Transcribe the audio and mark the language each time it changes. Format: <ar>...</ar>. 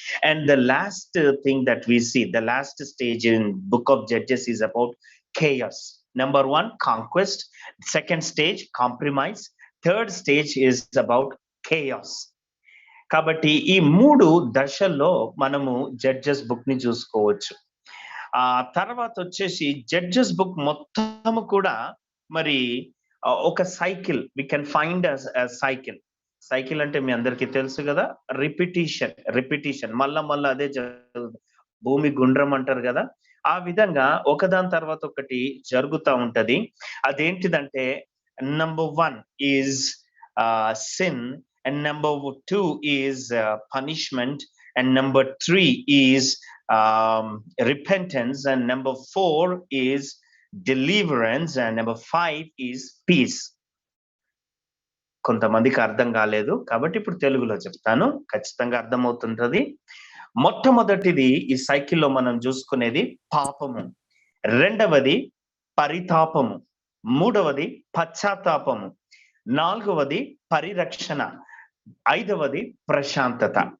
<en>And the last thing that we see, the last stage in book of judges is about chaos. Number 1 conquest, second stage compromise, third stage is about chaos.</en> <te>కాబట్టి ఈ 3 దశల్లో మనము judges book ని చూసుకోవచ్చు. ఆ తర్వాత వచ్చేసి judges book మొత్తము కూడా మరి ఒక cycle,</te> <en>we can find cycle</en> <te>అంటే మీ అందరికీ తెలుసు కదా, రిపిటిషన్, మళ్ళా అదే భూమి గుండ్రం అంటారు కదా, ఆ విధంగా ఒకదాని తర్వాత ఒకటి జరుగుతూ ఉంటది. అదేంటిదంటే</te> <en>number 1 is sin, and number 2 is punishment, and number 3 is repentance, and number 4 is deliverance, and number 5 is peace.</en> <te>కొంతమందికి అర్థం కాలేదు కాబట్టి ఇప్పుడు తెలుగులో చెప్తాను, ఖచ్చితంగా అర్థమవుతుంటది. మొట్టమొదటిది ఈ సైకిల్లో మనం చూసుకునేది పాపము, రెండవది పరితాపము, మూడవది పశ్చాత్తాపము, నాలుగవది పరిరక్షణ, ఐదవది ప్రశాంతత.</te>